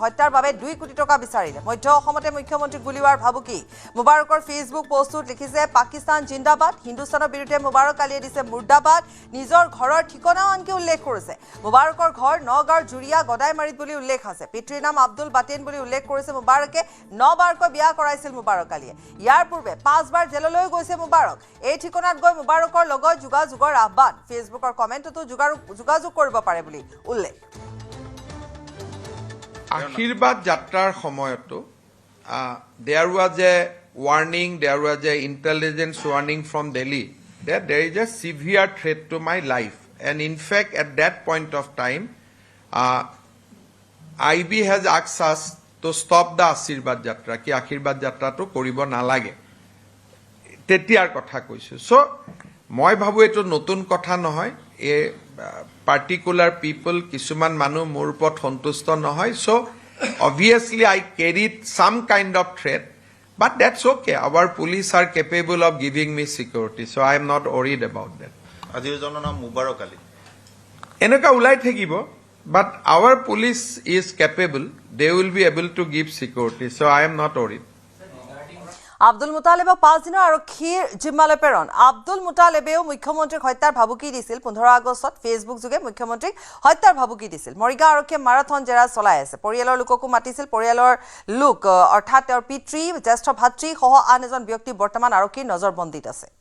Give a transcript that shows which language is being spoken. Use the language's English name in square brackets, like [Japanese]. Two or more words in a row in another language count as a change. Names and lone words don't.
[Assamese] হত্যাৰ বাবে ২ কোটি টকা বিচাৰিলে মধ্য অসমতে মুখ্যমন্ত্ৰীক গুলীওৱাৰ ভাবুকি মুবাৰকৰ ফেচবুক পোষ্টত লিখিছে পাকিস্তান জিন্দাবাদ হিন্দুস্তানৰ বিৰুদ্ধে মুবাৰক আলীয়ে দিছে মুৰ্দাবাদ নিজৰ ঘৰৰ ঠিকনাও আনকি উল্লেখ কৰিছে মুবাৰকৰ ঘৰ নগাঁৱৰ জুৰিয়া গদাইমাৰীত বুলি উল্লেখ আছে পিতৃৰ নাম আব্দুল বাটেন বুলি উল্লেখ কৰিছে মুবাৰকে ৯ বাৰকৈ বিয়া কৰাইছিল মুবাৰক আলীয়ে ইয়াৰ পূৰ্বে ৫ বাৰ জেললৈ গৈছে মুবাৰক এই ঠিকনাত গৈ মুবাৰকৰ লগত যোগাযোগৰ আহ্বান ফেচবুকৰ কমেণ্টতো যোগাযোগ কৰিব পাৰে বুলি উল্লেখ আশীৰ্বাদ যাত্ৰাৰ সময়তো [English] there was a warning, there was a intelligence warning from Delhi that there is a severe threat to my life and in fact at that point of time IB has asked us to stop the [Assamese] আশীৰ্বাদ যাত্ৰা কি আশীৰ্বাদ যাত্ৰাটো কৰিব নালাগে তেতিয়াৰ কথা কৈছো সো মই ভাবো এটো নতুন কথা নহয় [English] a particular people [Assamese] কিছুমান মানুহ মোৰ ওপৰত সন্তুষ্ট নহয় [English] সো obviously I carried some kind of threat but that's okay our police are capable of giving me security so I am not worried about that [Assamese] আজিৰ জনৰ নাম মুবাৰক আলী এনেকা উলাই থাকিব [English] but our police is capable they will be able to give security so I am not worried [Assamese] আব্দুল মুতালেবক ৫ দিনৰ আৰক্ষীৰ জিম্মালৈ প্ৰেৰণ আব্দুল মুতালেবেও মুখ্যমন্ত্ৰীক হত্যাৰ ভাবুকি দিছিল ১৫ আগষ্টত ফেচবুক যোগে মুখ্যমন্ত্ৰীক হত্যাৰ ভাবুকি দিছিল মৰিগাঁও আৰক্ষীয়ে মাৰাথন জেৰা চলাই আছে পৰিয়ালৰ লোককো মাতিছিল পৰিয়ালৰ লোক অৰ্থাৎ তেওঁৰ পিতৃ জ্যেষ্ঠ ভাতৃ সহ আন এজন ব্যক্তি বৰ্তমান আৰক্ষীৰ নজৰবন্দীত আছে